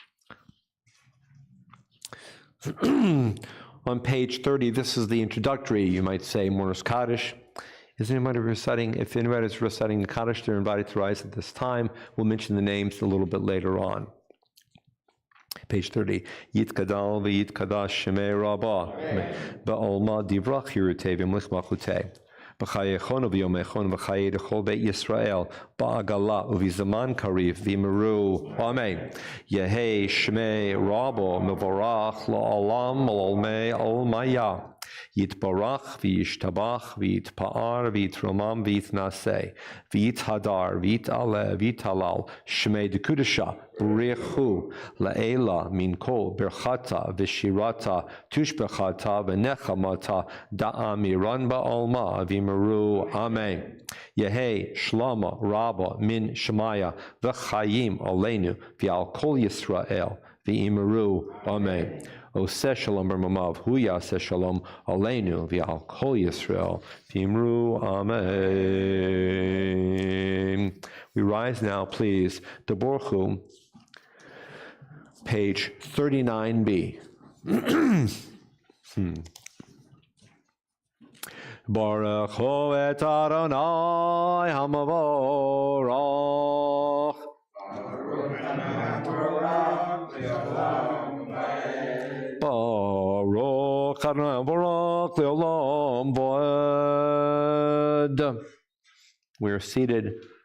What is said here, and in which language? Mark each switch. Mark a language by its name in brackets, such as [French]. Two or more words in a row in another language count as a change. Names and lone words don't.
[English] On page 30, this is the introductory, you might say, Morris Kaddish. Is anybody reciting? If anybody is reciting the Kaddish, they're invited to rise at this time. We'll mention the names a little bit later on. Page 30. [Aramaic] יתגדל ויתקדש שמה רבא בעלמא די ברא כרעותה וימליך מלכותה בחייכון וביומיכון ובחיי דכל בית ישראל בעגלא ובזמן קריב ואמרו. Amen. יהא שמה רבא מברך לעלם ולעלמי עלמיא. יתברך וישתבח ויתפאר ויתרומם ויתנשא ויתהדר ויתעלה ויתהלל שמה דקדשא בריך הוא לעלא מן כל ברכתא ושירתא תשבחתא ונחמתא דאמירן בעלמא ואמרו. Amen. יהא שלמא רבא מן שמיא וחיים עלינו ועל כל ישראל ואמרו. Amen. [Hebrew] עושה שלום במרומיו, הוא יעשה שלום עלינו ועל כל ישראל ואמרו. [English] Amen. We rise now, please, to Borchu, page 39b. [Hebrew] ברוך הוא את אדוני המבורך. ברוך אדוני המבורך לעולם ועד. [English] We are seated.